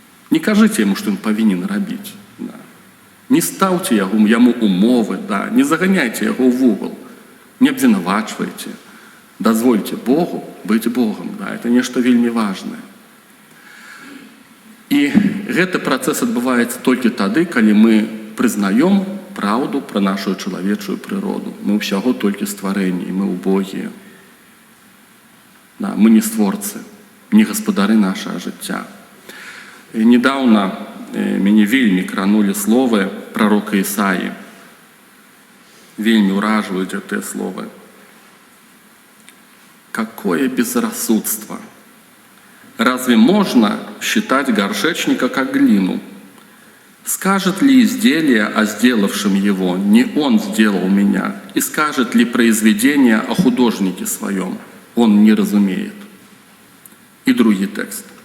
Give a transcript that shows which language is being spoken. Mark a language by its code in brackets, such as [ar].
[ru] Не кажите ему, что он повинен робить, да. Не ставьте ему умовы, да, не загоняйте его в угол, не обвинувачивайте. Дозвольте Богу быть Богом, да, это нечто вельми важное. И [be] Гэты працэс адбываецца толькі тады, калі мы прызнаем праўду пра нашу чалавечую прыроду. Мы ўсяго толькі стварэнні, мы убогія. Да, мы не створцы, не гаспадары нашага жыцця. І недаўна мяне вельмі кранулі словы прарока Ісаі. Вельмі ўражваюць гэтыя словы. [ru] Какое безрассудство! Разве можно считать горшечника как глину? Скажет ли изделие о сделавшем его, не он сделал меня? И скажет ли произведение о художнике своем? Он не разумеет. И другой текст.